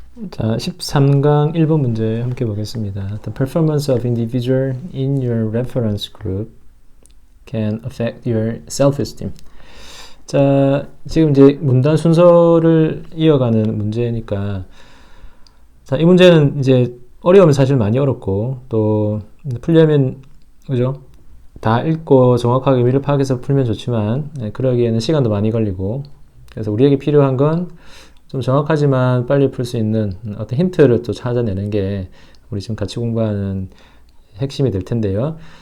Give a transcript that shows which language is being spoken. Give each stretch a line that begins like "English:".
Korean: 자, 13강 1번 문제 함께 보겠습니다.
English: The performance of individual in your reference group can affect your self-esteem.
Korean: 자, 지금 이제 문단 순서를 이어가는 문제니까, 자, 이 문제는 이제 어려우면 사실 많이 어렵고, 또 풀려면, 그죠? 다 읽고 정확하게 의미를 파악해서 풀면 좋지만, 그러기에는 시간도 많이 걸리고, 그래서 우리에게 필요한 건 좀 정확하지만 빨리 풀 수 있는 어떤 힌트를 또 찾아내는 게 우리 지금 같이 공부하는 핵심이 될 텐데요.